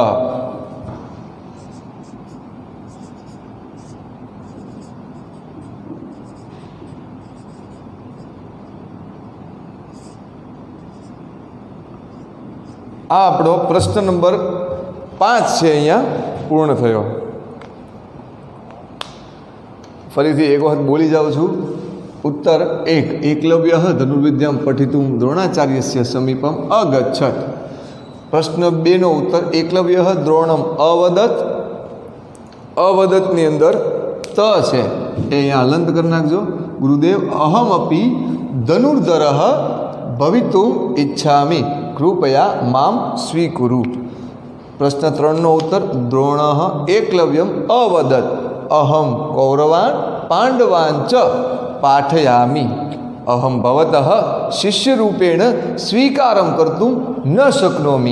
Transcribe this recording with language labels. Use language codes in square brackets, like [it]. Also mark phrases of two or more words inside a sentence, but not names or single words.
[gu] આ આપણો પ્રશ્ન નંબર 5 છે, અહીંયા પૂર્ણ થયો। ફરીથી એક વખત બોલી જાઉં છું। [sa] उत्तर 1 एकलव्य धनुर्विद्यां पठितुं द्रोणाचार्यस्य समीपम अगच्छत। [gu] પ્રશ્ન 2 નો ઉત્તર [sa] एकलव्य द्रोणम अवदत। [gu] અવદતની અંદર ત છે એ અહીંયા હલંત કરી નાખજો। [sa] गुरुदेव अहमपि धनुर्धरः भवितुम् इच्छामि, कृपया मां स्वीकुरु। [gu] પ્રશ્ન 3 નો ઉત્તર [sa] द्रोणः एकलव्यम अवदत अहम कौरवान् पांडवान् च पाठयामि, अहम भवतः शिष्यरूपेण स्वीकारं कर्तुं न शक्नोमि।